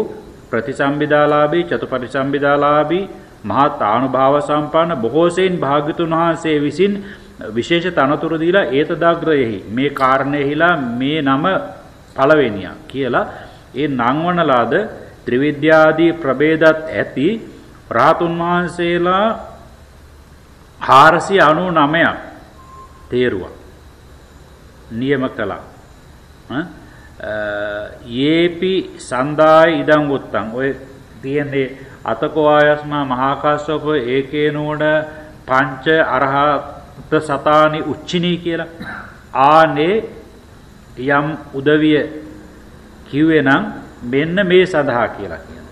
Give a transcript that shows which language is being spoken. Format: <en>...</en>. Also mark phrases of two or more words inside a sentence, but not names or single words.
<si>ප්‍රතිසම්බිදාලාභී චතුපටිසම්බිදාලාභී මහත් ආනුභාව සම්පන්න බොහෝ සෙයින් භාග්‍යතුන් වහන්සේ විසින් විශේෂ තනතුරු දීලා ඒතදාග්‍රයෙහි මේ කාරණේහිලා මේ නම පළවෙනියා කියලා ඒ නංවන ලද ත්‍රිවිද්‍යාදී ප්‍රභේදත් ඇති රහතුන් වහන්සේලා 499ක් තේරුවා නියම කළා.</si> <pi>යේපි සන්දාය ඉදං උත්තං</pi> <si>ඔය තියෙන්නේ</si> <pi>අතකෝ ආයස්මා මහා කාශ්‍යප ඒකේනෝණ පංච අරහත් සතානි උච්චිනී</pi> <si>කියලා ආනේ යම් උදවිය කිව්වේ නම් මෙන්න මේ සඳහා කියලා කියනවා.</si>